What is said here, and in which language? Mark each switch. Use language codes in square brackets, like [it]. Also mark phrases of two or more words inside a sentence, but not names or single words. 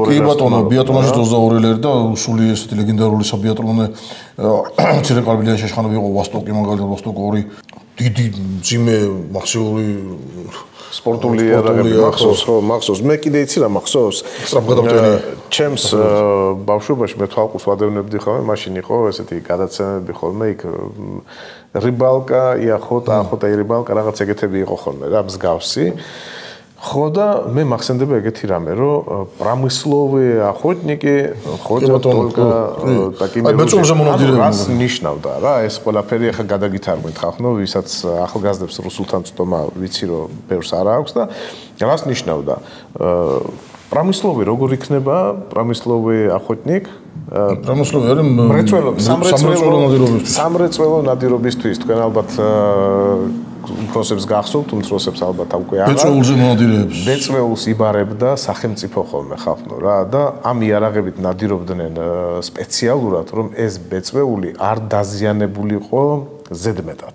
[ka] კი ბატონო, ბიატლონში 22 ლერი და სული ესეთი ლეგენდარული საბიატლონე მცირე კალიბრიანი შეშხანები იყო ვოსტოკი, მაგალითად ვოსტოკ 2 დიდი ძიმე მაქსიური სპორტული იარაღები მახსოვს. მე კიდე იცი რა მახსოვს. სწრაფგადავტენი. ჩემს ბავშვობაში მე თვალყურს ვადევნებდი ხოლმე, მაშინ იყო ესეთი გადაცემები ხოლმე იქ რიბალკა, [ru] охота, охота и рыбалка [ka] რაღაც ეგეთები იყო ხოლმე რა მსგავსი. ხო და მე მახსენდება ეგეთი რამე, რომ [ru] промысловые охотники ходят только такими [ka] რას ნიშნავდა რა ეს ყველაფერი ახლა გადაგითარგმნით ხახნო ვისაც ახალგაზრდებს რუსულთან ცდომა ვიცი რომ ბევრს არ აქვს და რას ნიშნავდა промысловый როგორ იქნება [ru] промысловый охотник [ka] промысловый არის სამრეწველო ნადირობისთვის თქვენ ალბათ უფროსებს გახსოვთ, უმცროსებს ალბათ უკვე აღარ. ბეწვეულზე მონადირეებს. ბეწვეულს იბარებდა სახელმწიფო ხოლმე ხალხო რა და ამ იარაღებით ნადირობდნენ სპეციალურად, რომ ეს ბეწვეული არ დაზიანებულიყო ზედმეტად.